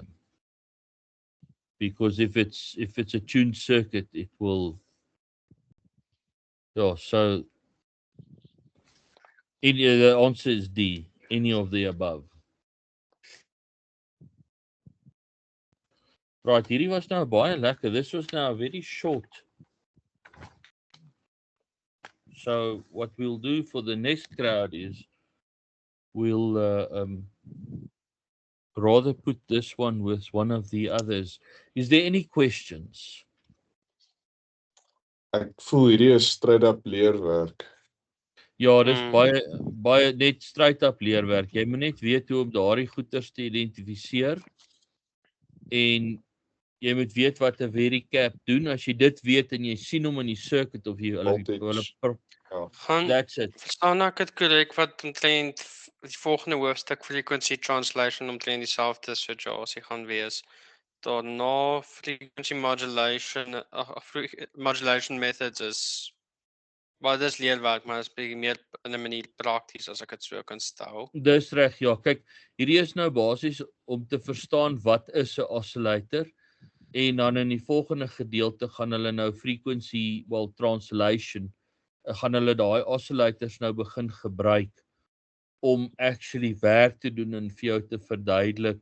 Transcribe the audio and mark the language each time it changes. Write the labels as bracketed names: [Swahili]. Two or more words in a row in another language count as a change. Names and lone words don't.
[English] Because if it's a tuned circuit, it will. Oh, so the answer is D. Any of the above. Right, [Afrikaans] hierdie was nou baie lekker. [English] This was now very short. So what we'll do for the next crowd is we'll rather put this one with one of the others. Is there any questions? [Afrikaans] Ek voel hierdie is [English] straight up [Afrikaans] leerwerk. Ja, dis baie net [English] straight up [Afrikaans] leerwerk. Jy moet net weet hoe om daardie goeters te identifiseer en jy moet weet wat 'n Vericap doen. As jy dit weet en jy sien hom in die circuit of jy [English] that's it. [Afrikaans] Verstaan ek dit korrek wat omtrent die volgende hoofstuk [English] frequency translation [Afrikaans] omtrent dieselfde situasie gaan wees. Daarna [English] frequency modulation methods [Afrikaans] is Maar dis leerwerk, maar dis bietjie meer in 'n manier prakties as ek dit so kan stel. Dis reg, ja. Kyk, hierdie is nou basies om te verstaan wat is 'n oscillator en dan in die volgende gedeelte gaan hulle nou [English] frequency translation [Afrikaans] gaan hulle daai oscillators nou begin gebruik om actually werk te doen en vir jou te verduidelik.